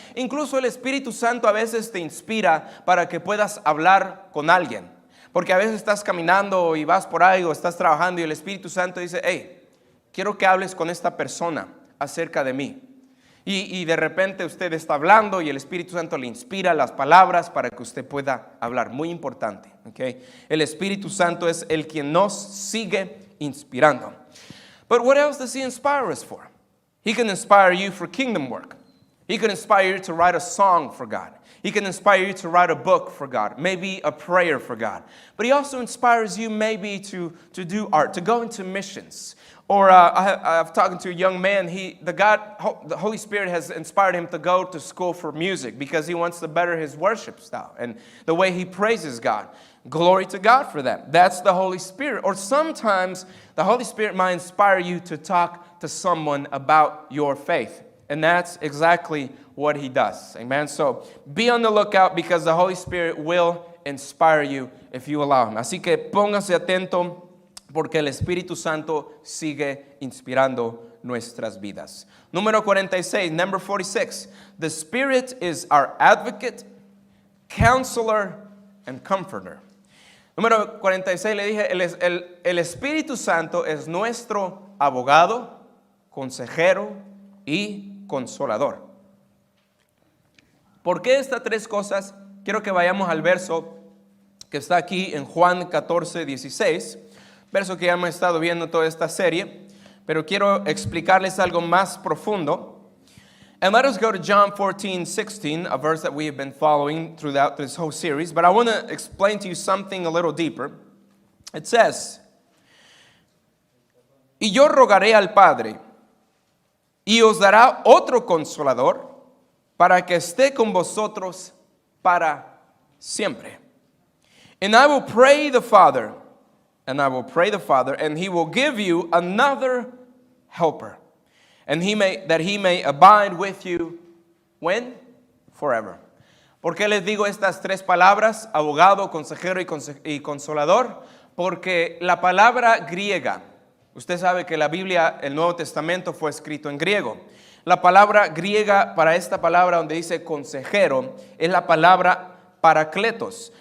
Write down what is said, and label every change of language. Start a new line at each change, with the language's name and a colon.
Spanish: Incluso el Espíritu Santo a veces te inspira para que puedas hablar con alguien, porque a veces estás caminando y vas por ahí o estás trabajando y el Espíritu Santo dice, hey, quiero que hables con esta persona acerca de mí. Y de repente usted está hablando y el Espíritu Santo le inspira las palabras para que usted pueda hablar. Muy importante, ¿okay? El Espíritu Santo es el quien nos sigue inspirando.
English: But what else does he inspire us for? He can inspire you for kingdom work. He can inspire you to write a song for God. He can inspire you to write a book for God, maybe a prayer for God. But he also inspires you maybe to do art, to go into missions. Or I've talked to a young man, the Holy Spirit has inspired him to go to school for music because he wants to better his worship style and the way he praises God. Glory to God for that. That's the Holy Spirit. Or sometimes the Holy Spirit might inspire you to talk to someone about your faith. And that's exactly what he does. Amen. So be on the lookout because the Holy Spirit will inspire you if you allow him.
Spanish: Así que póngase atento porque el Espíritu Santo sigue inspirando nuestras vidas. Número 46,
English: number 46. The Spirit is our advocate, counselor, and comforter.
Spanish: Número 46 le dije, el Espíritu Santo es nuestro abogado, consejero y consolador. ¿Por qué estas tres cosas? Quiero que vayamos al verso que está aquí en Juan 14, 16, verso que ya hemos estado viendo toda esta serie, pero quiero explicarles algo más profundo.
English: And let us go to John 14, 16, a verse that we have been following throughout this whole series, but I want to explain to you something a little deeper. It says,
Spanish: y yo rogaré al Padre, y os dará otro consolador para que esté con vosotros para siempre.
English: And I will pray the Father, and he will give you another helper, and that he may abide with you, when? Forever.
Spanish: ¿Por qué les digo estas tres palabras, abogado, consejero y consolador? Porque la palabra griega, usted sabe que la Biblia, el Nuevo Testamento fue escrito en griego. La palabra griega para esta palabra donde dice consejero es la palabra paracletos.